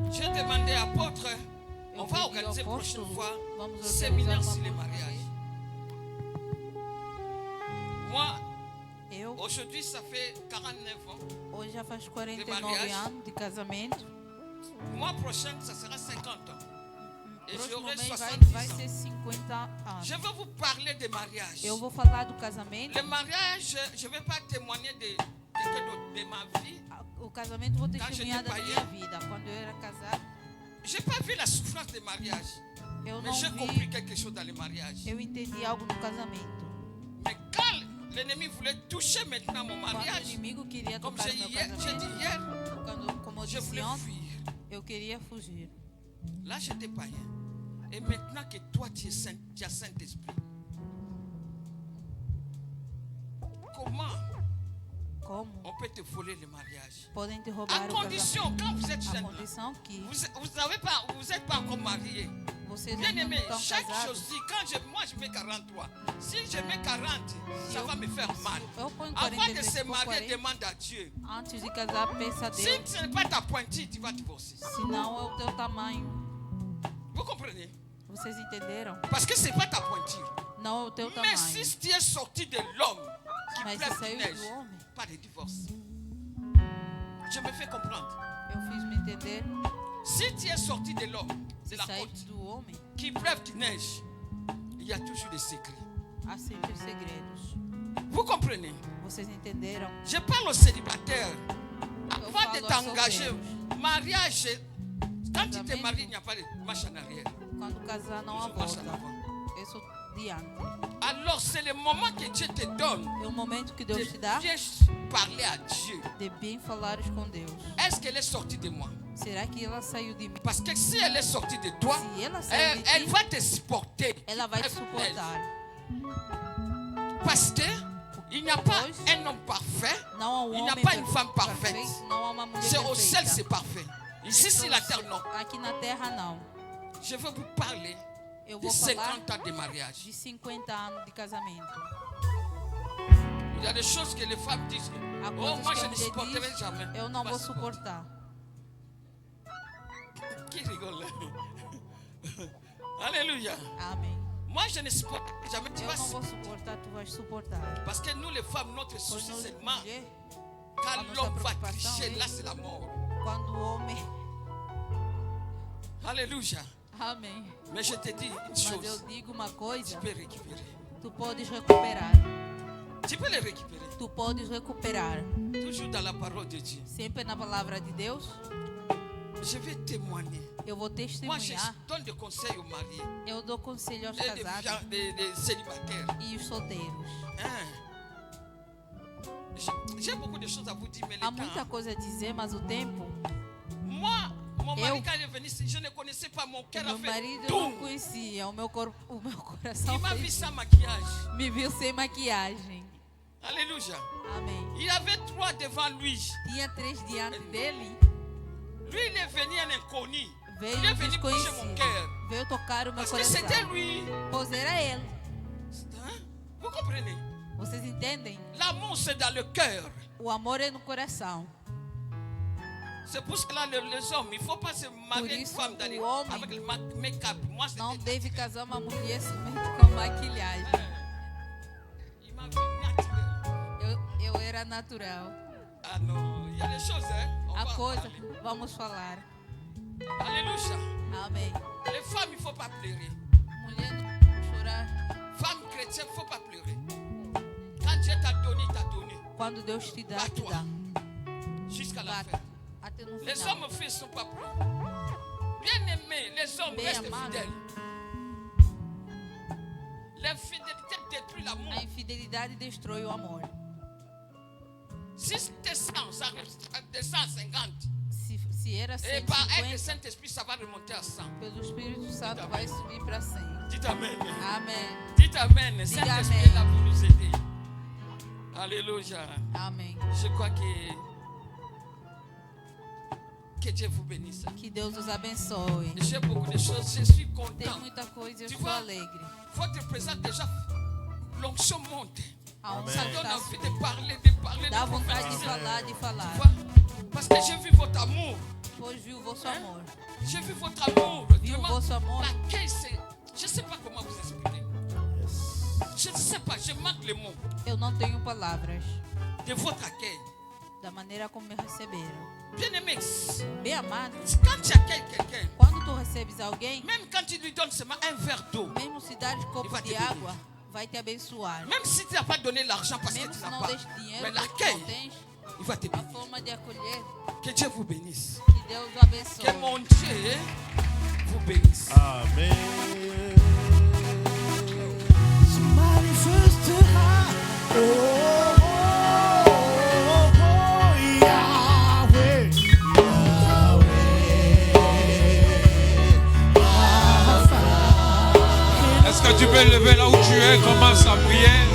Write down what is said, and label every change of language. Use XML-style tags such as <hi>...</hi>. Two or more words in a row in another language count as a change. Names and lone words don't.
<fr>j'ai demandé à apôtre, on va</fr> <pt>pedi ao</pt> <fr>organiser la prochaine</fr> <pt>apóstolo,</pt> <fr>fois</fr> <pt>vamos</pt> <fr>un</fr> <pt>organizar</pt> <fr>séminaire</fr> <pt>uma</pt> <fr>sur les mariages. Moi,</fr> <pt>Eu,</pt> <fr>aujourd'hui, ça fait 49 ans.</fr> <pt>hoje já faz 49</pt> <fr>mariage.</fr> <pt>anos de casamento.</pt> <fr>Le mois prochain, ça sera 50 ans. Et</fr> <pt>Próximo</pt> <fr>j'aurai</fr> <pt>mês</pt> <fr>70</fr> <pt>vai</pt> <fr>ans.</fr> <pt>ser 50</pt> <fr>Je</fr> <pt>anos.</pt> <fr>veux vous parler des mariages.</fr> <pt>Eu vou falar do casamento.</pt> <fr>Le mariage, je ne vais pas témoigner de quelqu'un d'autre de ma vie.</fr> <pt>O casamento vou</pt> <fr>Quand</fr> <pt>testemunhar da</pt> <fr>j'étais</fr> <pt>minha</pt> <fr>païen.</fr> <pt>vida. Quando eu era casado,</pt> <fr>J'ai pas vu la souffrance des mariages.</fr> <pt>eu</pt> <fr>Mais</fr> <pt>não</pt> <fr>j'ai compris</fr> <pt>vi,</pt> <fr>quelque chose dans les mariages.</fr> <pt>eu entendi algo no casamento.</pt> <fr>Mais quand l'ennemi voulait toucher maintenant mon</fr> <pt>Quando o</pt> <fr>mariage,</fr> <pt>inimigo queria</pt> <fr>comme</fr> <pt>tocar</pt> <fr>j'ai</fr> <pt>no meu</pt> <fr>dit</fr> <pt>casamento,</pt> <fr>hier,</fr> <pt>como eu</pt> <fr>je</fr> <pt>disse</pt> <fr>voulais</fr> <pt>ontem,</pt> <fr>fuir.</fr> <pt>eu queria fugir.</pt> <fr>Là, j'étais païen. Et maintenant que toi, tu es saint, tu as Saint-Esprit. Comment</fr> <pt>Como</pt> <fr>on peut te voler le mariage?</fr> <pt>podem te</pt> <fr>À</fr> <pt>roubar o</pt> <fr>condition,</fr> <pt>casamento?</pt> <fr>quand vous êtes</fr> <pt>A</pt> <fr>jeune,</fr> <pt>condição que</pt> <fr>vous n'êtes pas encore marié.</fr> <pt>vocês</pt> <fr>Bien</fr> <pt>ainda não</pt> <fr>aimé,</fr> <pt>estão</pt> <fr>chaque chose,</fr> <pt>casados.</pt> <fr>si moi je mets 43, si je mets 40, ça</fr> <pt>eu-</pt> <fr>va me faire mal.</fr> <pt>Eu ponho</pt> <fr>Avant de</fr> <pt>43</pt> <fr>se</fr> <pt>por</pt> <fr>marier,</fr> <pt>40.</pt> <fr>demande à Dieu.</fr> <pt>Antes de casar, pensa a</pt> <fr>Si</fr> <pt>Deus.</pt> <fr>ce n'est pas ta pointille, tu vas divorcer.</fr> <pt>Se não, é o teu tamanho.</pt> <fr>Vous comprenez?</fr> <pt>Vocês entenderam?</pt> <fr>Parce que ce n'est pas ta pointille.</fr> <pt>Não é o teu</pt> <fr>Mais</fr> <pt>tamanho.</pt> <fr>si tu es sorti de l'homme qui</fr> <pt>Mas</pt> <fr>pleure</fr> <pt>se</pt> <fr>du</fr> <pt>saiu</pt> <fr>neige,</fr> <pt>do homem,</pt> <fr>pas de divorce. Je me fais comprendre.</fr> <pt>eu fiz me entender.</pt> <fr>Si tu es sorti de l'homme, de</fr> <pt>Se</pt> <fr>la</fr> <pt>sair</pt> <fr>côte,</fr> <pt>do homem,</pt> <fr>qui pleuve du neige, il y a toujours des secrets.</fr> <pt>há sempre segredos.</pt> <fr>Vous comprenez?</fr> <pt>Vocês entenderam?</pt> <fr>Je parle aux célibataires. Avant parle de</fr> <pt>aos</pt> <fr>t'engager,</fr> <pt>solteiros.</pt> <fr>mariage, quand tu te</fr> <pt>Casamento.</pt> <fr>maries, il n'y a pas de marche en arrière.</fr> <pt>Quando casar, não há</pt> <fr>Toujours marche en</fr> <pt>volta.</pt> <fr>avant.</fr> <pt>Eu sou diante.</pt> <fr>Alors, c'est le moment que Dieu te donne</fr> <pt>É o momento que</pt> <fr>de</fr> <pt>Deus te dá</pt> <fr>bien parler à Dieu.</fr> <pt>de bem falares com Deus.</pt> <fr>Est-ce qu'elle est sortie de moi?</fr> <pt>Será que ela saiu de mim?</pt> <fr>Parce que si elle est sortie de toi,</fr> <pt>Se ela saiu de</pt> <fr>elle</fr> <pt>ti,</pt> <fr>va te supporter.</fr> <pt>ela vai te</pt> <fr>Elle-</fr> <pt>suportar.</pt> <fr>Parce que il n'y a pas</fr> <pt>Pois</pt> <fr>un homme parfait,</fr> <pt>não há um</pt> <fr>il n'y a</fr> <pt>homem</pt> <fr>pas une femme parfaite.</fr> <pt>perfeito, não há uma mulher</pt> <fr>C'est au ciel, c'est</fr> <pt>perfeita.</pt> <fr>parfait. Ici, sur la terre, non.</fr> <pt>Aqui na terra, não.</pt> <fr>Je veux vous parler</fr> <pt>Eu</pt> <fr>de</fr> <pt>vou falar</pt> <fr>50 ans de mariage.</fr> <pt>de 50 anos de casamento.</pt> <fr>Il y a des choses que les femmes disent.</fr> <pt>Há</pt> <fr>Oh,</fr> <pt>coisas</pt> <fr>moi,</fr> <pt>que</pt> <fr>je</fr> <pt>a</pt> <fr>ne</fr> <pt>mulher</pt> <fr>supporterai</fr> <pt>diz,</pt> <fr>jamais.</fr> <pt>eu não</pt> <fr>Pas</fr> <pt>vou</pt> <fr>supporter.</fr> <pt>suportar.</pt> <fr>Qui rigole? Alléluia.</fr> <pt>Amém.</pt> <fr>Moi, je ne supporterai jamais. Tu</fr> <pt>Eu</pt> <fr>vas</fr> <pt>não vou suportar, tu vais suportar.</pt> <fr>Parce que nous, les femmes, notre</fr> <pt>Pois</pt> <fr>souci</fr> <pt>nós,</pt> <fr>seulement,</fr> <pt>mulher,</pt> <fr>quand</fr> <pt>a nossa</pt> <fr>l'homme va</fr> <pt>preocupação</pt> <fr>tricher,</fr> <pt>é</pt> <fr>là, c'est la mort.</fr> <pt>quando o homem.</pt> <fr>Alléluia.</fr> <pt>Amém.</pt> <fr>Mais je te dis une</fr> <pt>Mas eu</pt> <fr>chose.</fr> <pt>digo uma</pt> <fr>Tu</fr> <pt>coisa,</pt> <fr>peux récupérer.</fr> <pt>tu podes recuperar.</pt> <fr>Tu peux les récupérer.</fr> <pt>Tu podes recuperar.</pt> <fr>Toujours dans la parole de Dieu.</fr> <pt>Sempre na palavra de Deus,</pt> <fr>Je vais témoigner.</fr> <pt>eu vou</pt> <fr>Moi, je</fr> <pt>testemunhar.</pt> <fr>donne des conseils aux mariés</fr> <pt>Eu dou conselho aos</pt> <fr>et des,</fr> <pt>casados</pt> <fr>des célibataires.</fr> <pt>e os solteiros.</pt> <fr>Hein? J'ai beaucoup de choses à vous dire, mais le</fr> <pt>Há muita</pt> <fr>temps.</fr> <pt>coisa a dizer, mas o tempo.</pt> <fr>Moi, mon mari,</fr> <pt>Eu-</pt> <fr>quand il est venu, je ne connaissais pas mon cœur.</fr> <pt>A Meu</pt> <fr>fait</fr> <pt>marido eu não</pt> <fr>tout.</fr> <pt>conhecia, o meu coração</pt> <fr>Il m'a vu</fr> <pt>fez,</pt> <fr>sans maquillage.</fr> <pt>me viu sem maquiagem.</pt> <fr>Alléluia.</fr> <pt>Amém.</pt> <fr>Il avait 3 devant lui.</fr> <pt>Tinha 3 diante dele,</pt> <fr>Lui, il est venu un inconnu.</fr> <pt>veio</pt> <fr>Il est</fr> <pt>um</pt> <fr>venu toucher mon</fr> <pt>desconhecido.</pt> <fr>cœur.</fr> <pt>Veio tocar o meu</pt> <fr>Parce que</fr> <pt>coração.</pt> <fr>c'était lui.</fr> <pt>Pois era ele.</pt> <fr>Hein? Vous comprenez?</fr> <pt>Vocês entendem?</pt> <fr>L'amour, c'est dans le cœur.</fr> <pt>O amor é no coração.</pt> <fr>C'est pour cela les hommes, il ne faut pas se marier</fr> <pt>Por</pt> <fr>une</fr> <pt>isso,</pt> <fr>femme dans les-</fr> <pt>o homem</pt> <fr>avec le make-up. Moi,</fr> <pt>Não</pt> <fr>c'était</fr> <pt>deve casar uma mulher somente com maquilhagem.</pt> <fr>il m'a vu naturel.</fr> <pt>Eu era natural.</pt> <fr>Ah non, il y a des choses, hein? On</fr> <pt>A</pt> <fr>va en</fr> <pt>coisa,</pt> <fr>parler.</fr> <pt>vamos falar.</pt> <fr>Alléluia.</fr> <pt>Amém.</pt> <fr>Les femmes, il ne faut pas pleurer.</fr> <pt>Mulher não chorar.</pt> <fr>Femme chrétienne, il ne faut pas pleurer. Quand Dieu t'a donné, il t'a donné.</fr> <pt>Quando Deus te dá, te</pt> <fr>Bate-toi.</fr> <pt>dá.</pt> <fr>Jusqu'à la</fr> <pt>Bate.</pt> <fr>fin.</fr> <pt>Até no</pt> <fr>Les</fr> <pt>final.</pt> <fr>hommes filles ne sont pas prêts. Bien aimés, les hommes</fr> <pt>Bem</pt> <fr>restent</fr> <pt>amado.</pt> <fr>fidèles. L'infidélité détruit l'amour.</fr> <pt>A infidelidade destrói o amor.</pt> <fr>Si c'était 100, ça descend à 50.</fr> <pt>Se era</pt> <fr>Et par aide du</fr> <pt>150,</pt> <fr>Saint-Esprit, ça va remonter à 100.</fr> <pt>pelo Espírito Santo vai subir para 100.</pt> <fr>Dites Amen.</fr> <pt>Amém.</pt> <fr>Dites Amen. Saint-Esprit est là pour nous aider. Alléluia.</fr> <pt>Amém.</pt> <fr>Je crois que Dieu vous bénisse.</fr> <pt>Que Deus os abençoe.</pt> <fr>J'ai beaucoup de choses. Je suis</fr> <pt>Tem</pt> <fr>content.</fr> <pt>muita coisa, eu</pt> <fr>Tu</fr> <pt>estou</pt> <fr>vois,</fr> <pt>alegre.</pt> <fr>votre présence déjà, l'onction monte.</fr> <pt>A Amém.</pt> <fr>Ça</fr> <pt>unção</pt> <fr>donne</fr> <pt>está</pt> <fr>envie de parler,</fr> <pt>dá</pt> <fr>de</fr> <pt>vontade de</pt> <fr>prophétiser.</fr> <pt>falar, de</pt> <fr>Tu</fr> <pt>falar.</pt> <fr>vois? Parce que j'ai vu votre amour.</fr> <pt>Pois viu o vosso amor.</pt> <fr>J'ai vu votre amour.</fr> <pt>Viu o</pt> <fr>Vraiment,</fr> <pt>vosso amor.</pt> <fr>l'accueil, c'est. Je ne sais pas comment vous expliquer. Je ne sais pas, je manque les mots</fr> <pt>Eu não tenho palavras</pt> <fr>de votre accueil.</fr> <pt>da maneira como me receberam.</pt> <fr>Bien aimé,</fr> <pt>Bem amado,</pt> <fr>quand tu accueilles quelqu'un,</fr> <pt>quando tu recebes alguém,</pt> <fr>même quand tu lui donnes seulement un verre d'eau,</fr> <pt>mesmo se dar de Ele copo vai te de pedir. água, vai te abençoar.</pt> <fr>même si tu n'as pas donné l'argent parce que</fr> <pt>Mesmo</pt> <fr>tu</fr> <pt>se</pt> <fr>n'as</fr> <pt>não</pt> <fr>pas,</fr> <pt>deste dinheiro,</pt> <fr>mais</fr> <pt>porque tu</pt> <fr>l'accueil</fr> <pt>não tens,</pt> <fr>Il va te</fr> <pt>A</pt> <fr>bénir.</fr> <pt>forma de acolher,</pt> <fr>Que Dieu vous bénisse.</fr> <pt>que Deus o abençoe.</pt> <fr>Que mon Dieu vous bénisse. Amen. Se manifestera. Oh, oh, oh, oh, Yahweh. Est-ce que tu peux lever là où tu es, commence à prier.</fr>